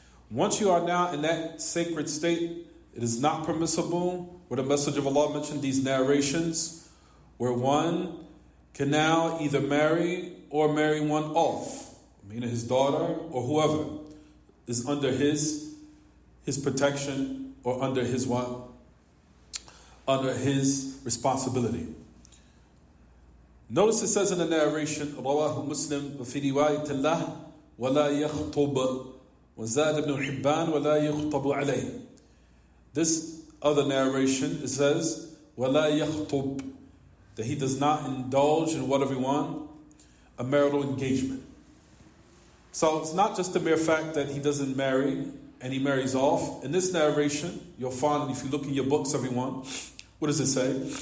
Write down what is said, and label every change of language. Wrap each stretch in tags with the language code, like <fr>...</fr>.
<en>Once you are now in that sacred state, it is not permissible, where the Messenger of Allah mentioned these narrations, where one can now either marry or marry one off, meaning his daughter or whoever is under his protection or under his what? Under his responsibility.</en> <ar>Notice it says in the narration, رواه مسلم وفي رواية الله ولا يخطب وزاد ابن حبان ولا يخطب عليه.</ar> <en>This other narration, it says</en> <ar>ولا يخطب,</ar> <en>that he does not indulge in what everyone, a marital engagement. So it's not just the mere fact that he doesn't marry and he marries off. In this narration, you'll find, if you look in your books, everyone, what does it say?</en>